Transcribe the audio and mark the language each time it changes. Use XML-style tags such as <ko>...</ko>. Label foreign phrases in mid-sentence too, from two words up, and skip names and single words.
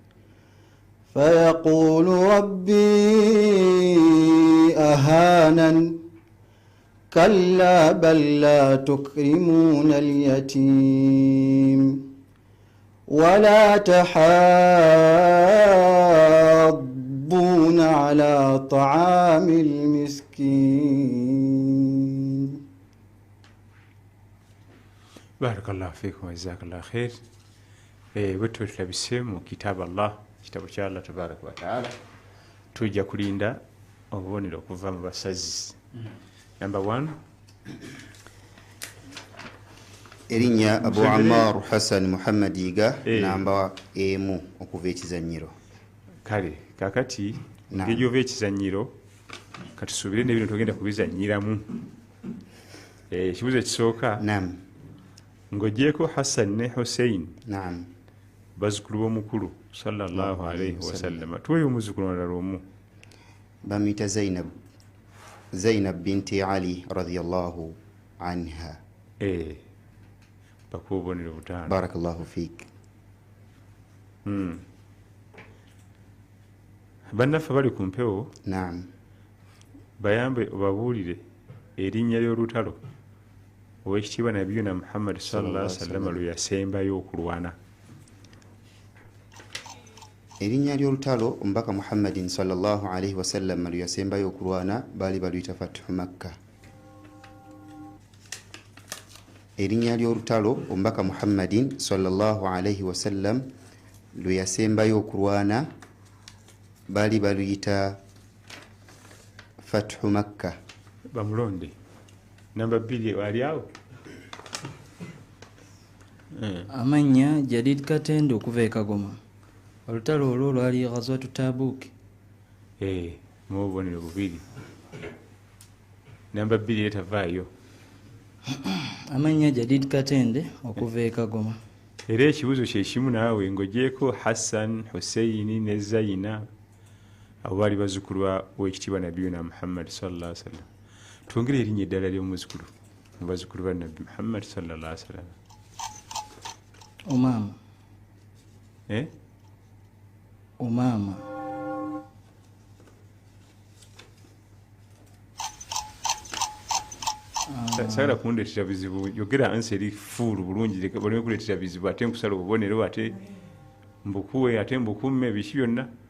<ar>فيقول ربي أهانن كلا بل لا تكرمون اليتيم ولا تحاضون على طعام المسكين. بارك الله فيكم وجزاك الله خير.</ar> <lg>wetu tulabisemu kitabu Allah, kitabu kya Allah</lg> <ar>تبارك وتعالى,</ar> <lg>tujja kulinda obubonero okuva mu basazi.</lg> <en>Number 1</en> <lg>Erinnya Abu Ammar Hassan Muhammad Yiga namba emu okuva ekizannyiro. Kale kakati ngeri ova ekizannyiro katusubire n'ebino tugenda kubizannyiramu. Ekibuzo ekisooka ng'ogyeko Hassan ne Hussein bazzukulu b'omukulu</lg> <ar>صلى الله عليه وسلم,</ar> <lg>tuweeyo omuzzukulu mulala omu bamuyita Zainab binti Ali</lg> <ar>رضي الله عنها.</ar> <lg>bakuwa obubonero butaano.</lg> <ar>بارك الله فيك.</ar> <lg>Bannaffe bali ku mpewo Naam. bayambe obabuulire erinnya ly'olutalo owekitiibwa nabiyuna muhammad</lg> <ar>صلى الله عليه وسلم</ar> <lg>lwe yasembayo okulwana. erinnya ly'olutalo omubaka muhammadin</lg> <ar>صلى الله عليه وسلم</ar> <lg>lwe yasembayo okulwana baali baluyita</lg> <ar>فتح مكة.</ar> <lg>erinnya ly'olutalo omubaka muhammadin</lg> <ar>صلى الله عليه وسلم</ar> <lg>lwe yasembayo okulwana baali baluyita</lg> <ar>فتح مكة.</ar> <lg>Bamulonde namba 2 wali awo. Amannya Jadid Katende okuva e Kagoma. Olutalo olwo lwali</lg> <ar>غزوة تبوك.</ar> <lg>Mu bubonero bubiri. Namba 2 etavaayo. Amannya Jadid Katende okuva e Kagoma. Era ekibuzo kye kimu naawe ng'ogyeko Hassan, Hussein ne Zaina abo baali bazzukulu w'ekitiibwa nabiyuna Muhammad</lg> <ar>صلى الله عليه وسلم.</ar> <lg>Twongere erinnya eddala ly'omuzzukulu mu bazzukulu ba Nabbi Muhammad</lg> <ar>صلى الله عليه وسلم.</ar> <lg>Umaama. Umaama. Sagala kundeetera bizibu, yogera ansi eri fuulu bulungi, baleme kuleetera bizibu ate nkusala obubonero ate mbukuwe ate mbukumme biki byonna.</lg>